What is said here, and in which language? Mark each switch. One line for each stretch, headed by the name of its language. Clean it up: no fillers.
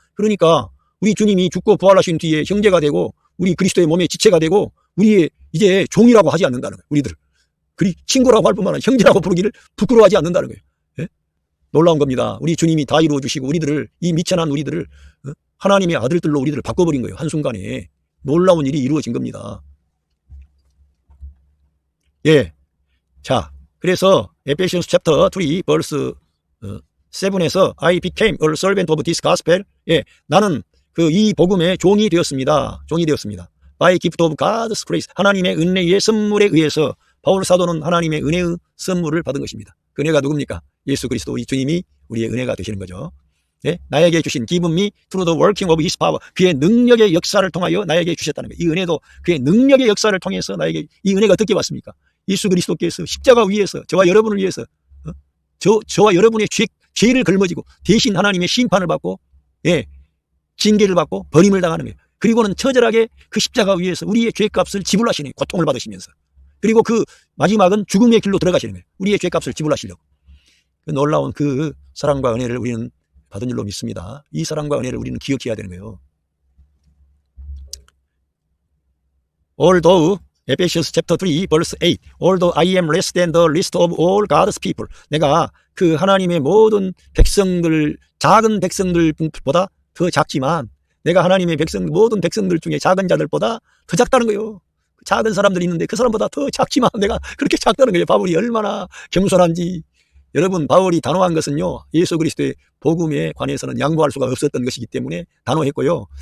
Korean: 그러니까 우리 주님이 죽고 부활하신 뒤에 형제가 되고 우리 그리스도의 몸의 지체가 되고 우리의 이제 종이라고 하지 않는다는 거예요. 우리들을. 친구라고 할 뿐만 아니라 형제라고 부르기를 부끄러워하지 않는다는 거예요. 예? 놀라운 겁니다. 우리 주님이 다 이루어 주시고 우리들을, 이 미천한 우리들을 하나님의 아들들로 우리들을 바꿔버린 거예요. 한순간에. 놀라운 일이 이루어진 겁니다. 예. 자, 그래서
English: 에베시언스 챕터 3 벌스 7에서 I became a servant of this gospel.
Korean: 예, 나는 이 복음의 종이 되었습니다. 종이 되었습니다.
English: By gift of God's grace.
Korean: 하나님의 은혜의 선물에 의해서 바울 사도는 하나님의 은혜의 선물을 받은 것입니다. 그 은혜가 누굽니까? 예수 그리스도, 이 주님이 우리의 은혜가 되시는 거죠. 예? 나에게 주신
English: given me through the working of his power.
Korean: 그의 능력의 역사를 통하여 나에게 주셨다는 거예요. 이 은혜도 그의 능력의 역사를 통해서 나에게, 이 은혜가 어떻게 왔습니까? 예수 그리스도께서 십자가 위에서 저와 여러분을 위해서 저와 여러분의 죄를 걸머지고 대신 하나님의 심판을 받고, 예, 징계를 받고 버림을 당하는 거예요. 그리고는 처절하게 그 십자가 위에서 우리의 죄값을 지불하시는 거예요. 고통을 받으시면서. 그리고 그 마지막은 죽음의 길로 들어가시는 거예요. 우리의 죄값을 지불하시려고. 놀라운 그 사랑과 은혜를 우리는 받은 줄로 믿습니다. 이 사랑과 은혜를 우리는 기억해야 되는 거예요.
English: Although, Ephesians chapter 3 verse 8, Although I am less than the least of all God's people.
Korean: 내가 그 하나님의 모든 백성들, 작은 백성들보다 더 작지만, 내가 하나님의 모든 백성들 중에 작은 자들보다 더 작다는 거예요. 작은 사람들이 있는데 그 사람보다 더 작지만 내가 그렇게 작다는 거예요. 바울이 얼마나 겸손한지. 여러분, 바울이 단호한 것은요, 예수 그리스도의 복음에 관해서는 양보할 수가 없었던 것이기 때문에 단호했고요.